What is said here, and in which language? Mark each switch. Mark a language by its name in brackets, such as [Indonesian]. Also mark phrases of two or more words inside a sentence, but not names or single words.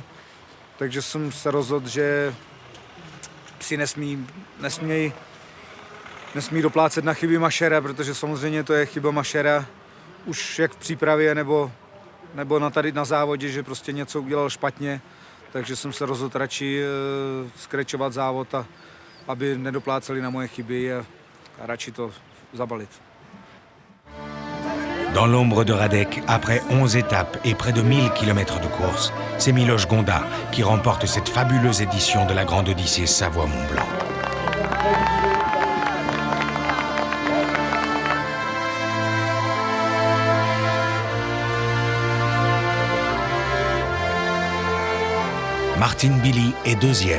[Czech] Takže jsem se rozhodl, že psi nesmí doplácet na chyby mašera, protože samozřejmě to je chyba mašera už jak v přípravě nebo tady na závodě, že prostě něco udělal špatně. Takže jsem se rozhodl radši skrečovat závod, aby nedopláceli na moje chyby a radši to zabalit. [French] Dans l'ombre de Radek, après 11 étapes et près de 1000 km de course, c'est Miloš Gonda qui remporte cette fabuleuse édition de la Grande Odyssée Savoie-Mont-Blanc. Martin Billy est deuxième.